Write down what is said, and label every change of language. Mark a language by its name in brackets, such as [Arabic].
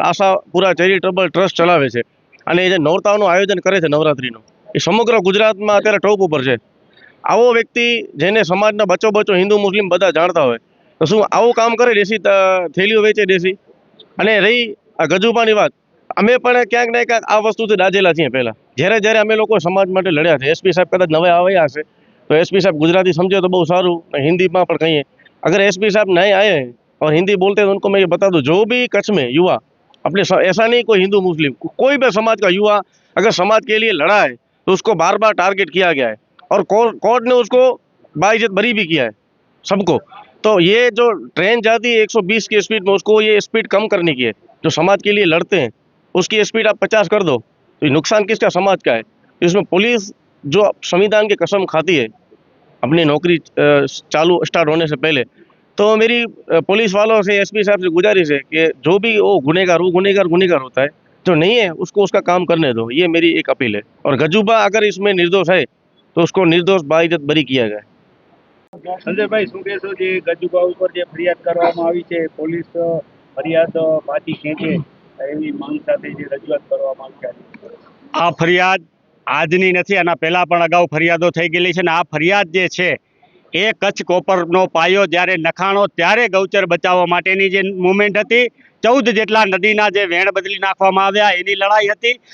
[Gujarati] Ashapura charitable trust ચલાવે છે અને એ જે નોરતાઓનું આયોજન કરે છે નવરાત્રિનું, એ સમગ્ર ગુજરાતમાં અત્યારે ટોપ ઉપર છે. આવો વ્યક્તિ જેને સમાજના બચો હિન્દુ મુસ્લિમ બધા જાણતા હોય, તો શું આવું કામ કરે? દેશી થેલીઓ વેચે દેશી. અને રહી આ ગજુભાની વાત, અમે પણ ક્યાંક ને ક્યાંક આ વસ્તુથી દાઝેલા છીએ. પહેલાં જ્યારે અમે લોકો સમાજ માટે લડ્યા છે, SP સાહેબ કદાચ નવા આવ્યા હશે તો SP સાહેબ ગુજરાતી [Hindi] समझे तो बहुत सारू, हिंदी में पर कहिए अगर SP साहब नए आए हैं और हिंदी बोलते हैं तो उनको मैं ये बता दूं, जो भी कच्छ में युवा अपने, ऐसा नहीं कोई हिंदू मुस्लिम, कोई भी समाज का युवा अगर समाज के लिए लड़ा है तो उसको बार बार टारगेट किया गया है और कोर्ट ने उसको बाइज्जत बरी भी किया है सबको. तो ये जो ट्रेन जाती है 120 की स्पीड में, उसको ये स्पीड कम करने की है. जो समाज के लिए लड़ते हैं उसकी स्पीड आप 50 कर दो, तो ये नुकसान किसका? समाज का है. इसमें पुलिस जो संविधान की कसम खाती है अपनी नौकरी चालू स्टार्ट होने से पहले, तो मेरी पुलिस वालों से, SP साहब से गुजारिश है कि जो भी वो गुनहगार होता है, जो नहीं है उसको उसका काम करने दो. ये मेरी एक अपील है. और गजूबा अगर इसमें निर्दोष है तो उसको निर्दोष बाइज्जत बरी किया जाए. [Gujarati] સંજયભાઈ, શું કહેશો? જે ગજુભા ઉપર જે ફરિયાદ કરવામાં આવી છે, પોલીસ ફરિયાદ પાછી ખેંચે એવી માંગ સાથે જે રજૂઆત કરવામાં આવી છે? આ ફરિયાદ આજની નથી, આના પહેલાં પણ અગાઉ ફરિયાદો થઈ ગયેલી છે. અને આ ફરિયાદ જે છે એ કચ્છ કોપરનો પાયો જ્યારે નખાણો ત્યારે ગૌચર બચાવવા માટેની જે મુવમેન્ટ હતી, 14 જેટલા નદીના જે વેણ બદલી નાખવામાં આવ્યા એની લડાઈ હતી.